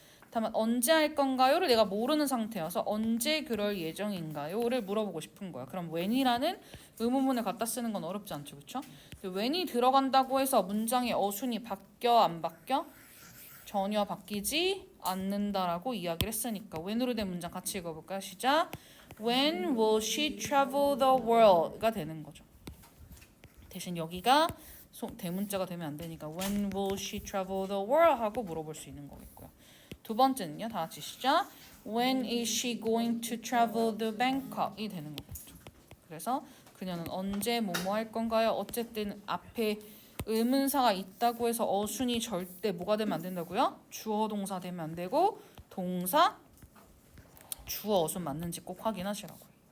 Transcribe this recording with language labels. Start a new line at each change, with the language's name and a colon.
Korean: 다만 언제 할 건가요를 내가 모르는 상태여서 언제 그럴 예정인가요를 물어보고 싶은 거야. 그럼 when이라는 의문문을 갖다 쓰는 건 어렵지 않죠, 그렇죠? when이 들어간다고 해서 문장의 어순이 바뀌어 안 바뀌어? 전혀 바뀌지 않는다라고 이야기를 했으니까 when으로 된 문장 같이 읽어볼까요? 시작.
English: When will she travel the world가 되는 거죠.
Korean: 대신 여기가 대문자가 되면 안 되니까
English: When will she travel the world
Korean: 하고 물어볼 수 있는 거겠고요. 두 번째는요. 다 같이 시작.
English: When is she going to travel to Bangkok이 되는 거겠죠.
Korean: 그래서 그녀는 언제 뭐뭐 할 건가요? 어쨌든 앞에 의문사가 있다고 해서 어순이 절대 뭐가 되면 안 된다고요? 주어 동사 되면 안 되고 동사 주어 어순 맞는지 꼭 확인하시라고요.